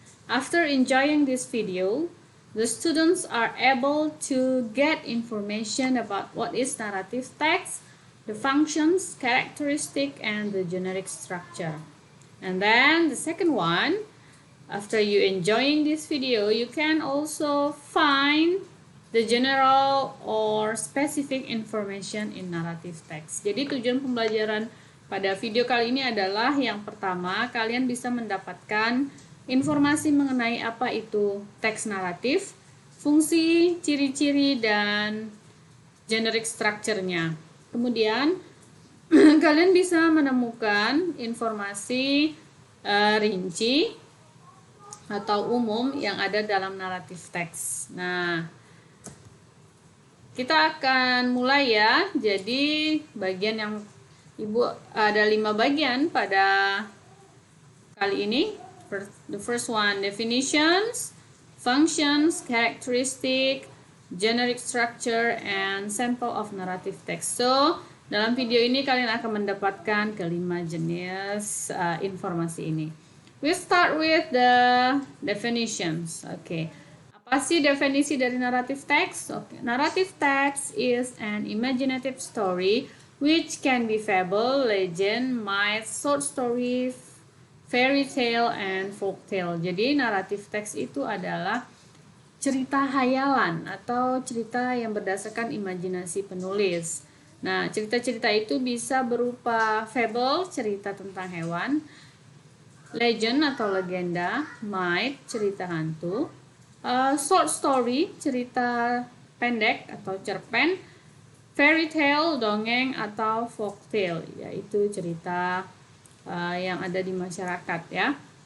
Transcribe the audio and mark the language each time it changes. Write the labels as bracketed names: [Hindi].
[English] After enjoying this video, the students are able to get information about what is narrative text, the functions, characteristic, and the generic structure. And then the second one, after you enjoying this video, you can also find the general or specific information in narrative text. [Indonesian] Jadi tujuan pembelajaran pada video kali ini adalah yang pertama, kalian bisa mendapatkan informasi mengenai apa itu teks naratif, fungsi, ciri-ciri, dan generic structure-nya. Kemudian, kalian bisa menemukan informasi rinci atau umum yang ada dalam narrative text. Nah, kita akan mulai ya. Jadi, bagian yang Ibu ada 5 bagian pada kali ini. [English] The first one, definitions, functions, characteristic, generic structure, and sample of narrative text. So, [Indonesian] dalam video ini kalian akan mendapatkan kelima jenis informasi ini. [English] We start with the definitions. [Indonesian] Apa sih definisi dari narrative text? [English] Narrative text is an imaginative story which can be fable, legend, myth, short story, fairy tale, and folk tale. [Indonesian] Jadi naratif teks itu adalah cerita hayalan atau cerita yang berdasarkan imajinasi penulis. Nah, cerita-cerita itu bisa berupa fable, cerita tentang hewan, legend atau legenda, myth, cerita hantu, short story, cerita pendek atau cerpen, fairy tale, dongeng, atau folk tale, yaitu cerita yang ada di masyarakat ya.